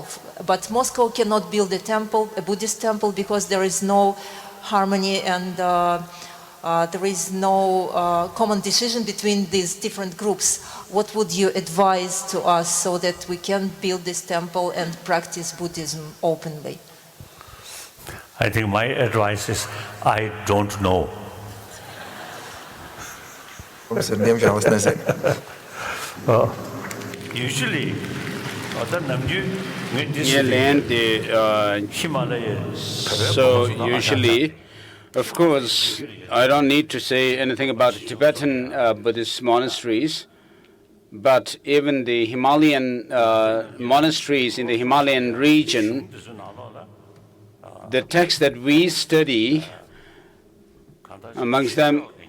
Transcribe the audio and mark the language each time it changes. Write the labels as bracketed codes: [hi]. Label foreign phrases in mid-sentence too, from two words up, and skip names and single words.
[en] But Moscow cannot build a temple, a Buddhist temple, because there is no harmony and there is no common decision between these different groups. What would you advise to us so that we can build this temple and practice Buddhism openly? I think my advice is, I don't know. [lv] Mums ir, diemžēl, es nezinu. [en] Usually, So usually, of course, I don't need to say anything about Tibetan Buddhist monasteries, but even the Himalayan monasteries in the Himalayan region, the texts that we study, amongst them,